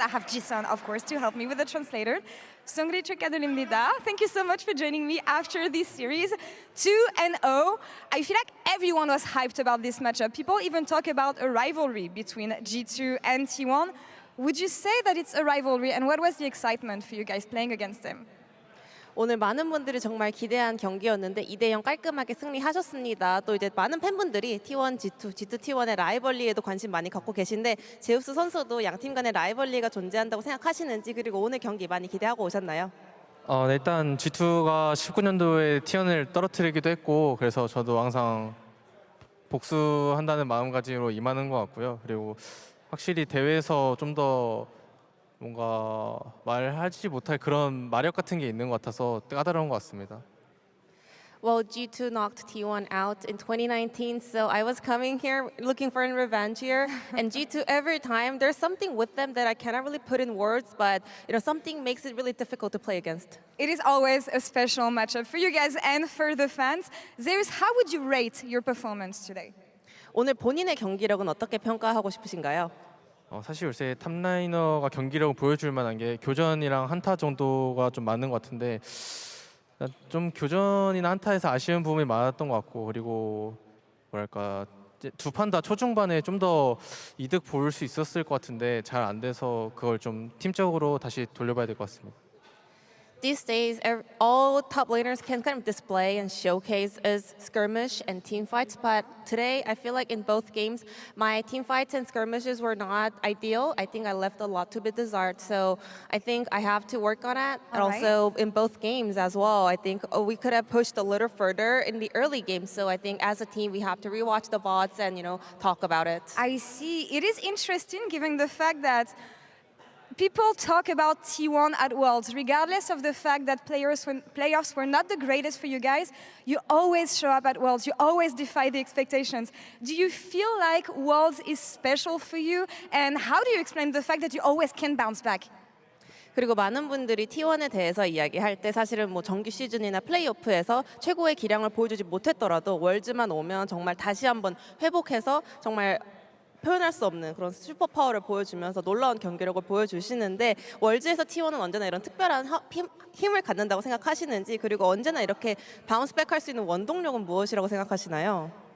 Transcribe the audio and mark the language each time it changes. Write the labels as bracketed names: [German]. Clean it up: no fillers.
[English] I have Jason, of course, to help me with the translator. Songri [Korean] 축하드립니다. [English] Thank you so much for joining me after this series. 2-0. I feel like everyone was hyped about this matchup. People even talk about a rivalry between G2 and T1. Would you say that it's a rivalry, and what was the excitement for you guys playing against them? [Korean] 오늘 많은 분들이 정말 기대한 경기였는데 2대0 깔끔하게 승리하셨습니다. 또 이제 많은 팬분들이 T1, G2 T1의 라이벌리에도 관심 많이 갖고 계신데 제우스 선수도 양 팀 간의 라이벌리가 존재한다고 생각하시는지 그리고 오늘 경기 많이 기대하고 오셨나요? 네, 일단 G2가 19년도에 T1을 떨어뜨리기도 했고 그래서 저도 항상 복수한다는 마음가짐으로 임하는 것 같고요. 그리고 확실히 대회에서 좀 더 뭔가 말하지 못할 그런 마력 같은 게 있는 것 같아서 까다로운 것 같습니다. [English] Well, G2 knocked T1 out in 2019, so I was coming here looking for a revenge here. And G2, every time, there's something with them that I cannot really put in words, but something makes it really difficult to play against. It is always a special matchup for you guys and for the fans. Zeus, how would you rate your performance today? [Korean] 오늘 본인의 경기력은 어떻게 평가하고 싶으신가요? 사실 요새 탑라이너가 경기력을 보여줄 만한 게 교전이랑 한타 정도가 좀 많은 것 같은데 좀 교전이나 한타에서 아쉬운 부분이 많았던 것 같고 그리고 뭐랄까 두 판 다 초중반에 좀 더 이득 볼 수 있었을 것 같은데 잘 안 돼서 그걸 좀 팀적으로 다시 돌려봐야 될 것 같습니다. [English] These days, all top laners can kind of display and showcase as skirmish and team fights, but today I feel like in both games, my team fights and skirmishes were not ideal. I think I left a lot to be desired, so I think I have to work on it. And also in both games as well, I think we could have pushed a little further in the early games, so I think as a team we have to rewatch the VODs and talk about it. I see. It is interesting given the fact that people talk about T1 at Worlds, regardless of the fact that playoffs were not the greatest for you guys. You always show up at Worlds. You always defy the expectations. Do you feel like Worlds is special for you? And how do you explain the fact that you always can bounce back? [Korean] 그리고 많은 분들이 T1에 대해서 이야기할 때 사실은 뭐 정규 시즌이나 플레이오프에서 최고의 기량을 보여주지 못했더라도 월즈만 오면 정말 다시 한번 회복해서 정말 표현할 수 없는 그런 슈퍼 파워를 보여주면서 놀라운 경기력을 보여주시는데 월즈에서 T1은 언제나 이런 특별한 힘을 갖는다고 생각하시는지 그리고 언제나 이렇게 바운스백 할 수 있는 원동력은 무엇이라고 생각하시나요?